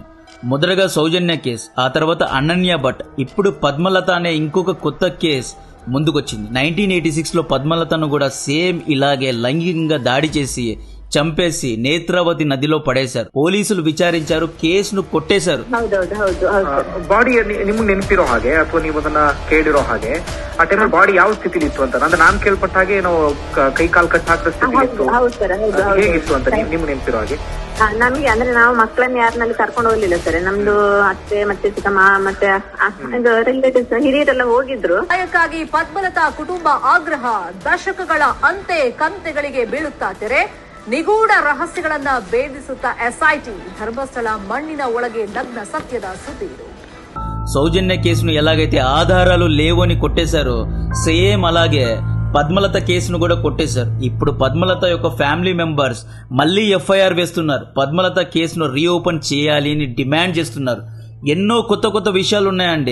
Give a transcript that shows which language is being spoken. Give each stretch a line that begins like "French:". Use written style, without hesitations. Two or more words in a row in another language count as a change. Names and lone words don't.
Telugu: మొదటగా సౌజన్య కేసు, ఆ తర్వాత అనన్య భట్, ఇప్పుడు పద్మలత అనే ఇంకొక కొత్త కేసు ముందుకొచ్చింది. 1986లో పద్మలతను కూడా సేమ్ ఇలాగే లైంగికంగా దాడి చేసి చంపేసి నేత్రావతి నదిలో పడేశారు. పోలీసులు విచారించారు, కేసును కొట్టేశారు.
Kannada: ಬಾಡಿ ನಿಮ್ಗೆ ನೆನಪಿರೋ ಹಾಗೆ ಅಥವಾ ನೀವು ಅದನ್ನ ಕೇಳಿರೋ ಹಾಗೆ ಆ ಟೈಮಲ್ಲಿ ಬಾಡಿ ಯಾವ ಸ್ಥಿತಿಲಿ ಇತ್ತು ಅಂತ ಅಂದ್ರೆ ನಾನು ಕೇಳ್ಪಟ್ಟ ಹಾಗೆ ನಾವು ಕೈ ಕಾಲು ಕಟ್ ಹಾಕಿದ ಸ್ಥಿತಿ ಇತ್ತು. ಹೇಗಿತ್ತು ಅಂತ ನಿಮ್ಗೆ ನೆನಪಿರೋ ಹಾಗೆ? ನಮಗೆ ಅಂದ್ರೆ ನಾವು ಮಕ್ಕಳನ್ನ ಯಾರನ್ನಲ್ಲಿ ಕರ್ಕೊಂಡು ಹೋಗ್ಲಿಲ್ಲ ಸರ್. ನಮ್ದು ಅತ್ತೆ ಮತ್ತೆ ಚಿಕ್ಕಮ್ಮ ಮತ್ತೆ ರಿಲೇಟಿವ್ಸ್ ಹಿರಿಯರೆಲ್ಲ ಹೋಗಿದ್ರು. ಅದಕ್ಕಾಗಿ ಪದ್ಮಲತಾ ಕುಟುಂಬ ಆಗ್ರಹ, ದಶಕಗಳ ಅಂತೆ ಕಂತೆಗಳಿಗೆ ಬೀಳುತ್ತಾ ತೆರೆ, ನಿಗೂಢ ರಹಸ್ಯಗಳನ್ನ ಭೇದಿಸುತ್ತಾ ಎಸ್ಐಟಿ. ಧರ್ಮಸ್ಥಳ ಮಣ್ಣಿನ ಒಳಗೆ ನಗ್ನ ಸತ್ಯದ ಸುದ್ದಿ ಇದು.
Telugu: సౌజన్య కేసును ఎలాగైతే ఆధారాలు లేవని కొట్టేశారో సేమ్ అలాగే పద్మలత కేసును కూడా కొట్టేశారు. ఇప్పుడు పద్మలత యొక్క ఫ్యామిలీ మెంబర్స్ మళ్ళీ ఎఫ్ఐఆర్ వేస్తున్నారు. పద్మలత కేసును రీఓపెన్ చేయాలి అని డిమాండ్ చేస్తున్నారు. ఎన్నో కొత్త కొత్త విషయాలు ఉన్నాయండి.